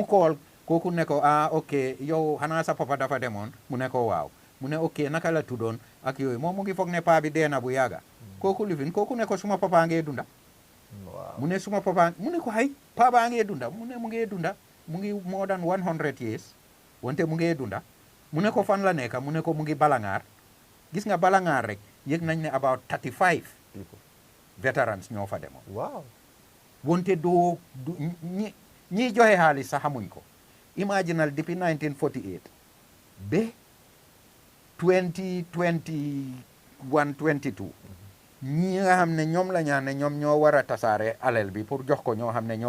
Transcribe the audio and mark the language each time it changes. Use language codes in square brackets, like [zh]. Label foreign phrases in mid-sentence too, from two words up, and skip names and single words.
[wo] call kooku ne ko ok yow xanaa sa papa dafa demoon mu ne ko waaw mu ne ok naka la tuddoon ak yooyu moom mu ngi foog ne paa bi dee na bu yàgga kooku lifin kooku ne ko suma papa ngee dunda mu ne suma papa mu ne ko hay paa baa ngee dunda mu ne mu ngee dunda mu ngi [en] more than 100 years [wo] wante mu ngee dunda mu ne ko fan la nekka mu ne ko mu ngi Balangaar gis nga Balangaar rek yëg nañ ne about 35 veterans ñoo fa demoon waaw wante ñi joxe xaalis sax xamuñ ko imaginal depuis 1948 ba 2020 122 ñi nga xam ne ñoom la ñaan ne ñoom ñoo war a tasaare alal bi pour jox ko ñoo xam ne ñoo